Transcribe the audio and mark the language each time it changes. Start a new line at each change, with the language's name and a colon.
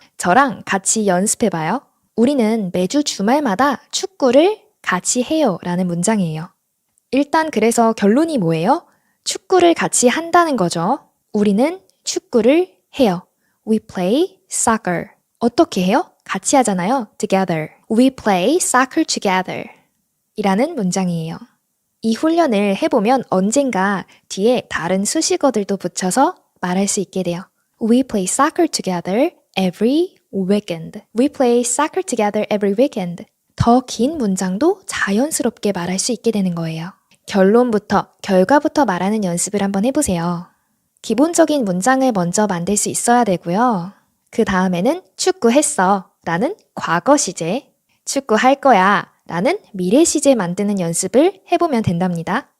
Korean: 저랑 같이 연습해봐요. 우리는 매주 주말마다 축구를 같이 해요 라는 문장이에요. 일단 그래서 결론이 뭐예요? 축구를 같이 한다는 거죠. 우리는 축구를 해요.
English: We play soccer.
Korean: 어떻게 해요? 같이 하잖아요. Together.
English: We play soccer together
Korean: 이라는 문장이에요. 이 훈련을 해보면 언젠가 뒤에 다른 수식어들도 붙여서 말할 수 있게 돼요.
English: We play soccer together every weekend. We play soccer together every weekend.
Korean: 더 긴 문장도 자연스럽게 말할 수 있게 되는 거예요. 결론부터, 결과부터 말하는 연습을 한번 해보세요. 기본적인 문장을 먼저 만들 수 있어야 되고요. 그 다음에는 축구했어 라는 과거 시제, 축구할 거야 라는 미래 시제 만드는 연습을 해보면 된답니다.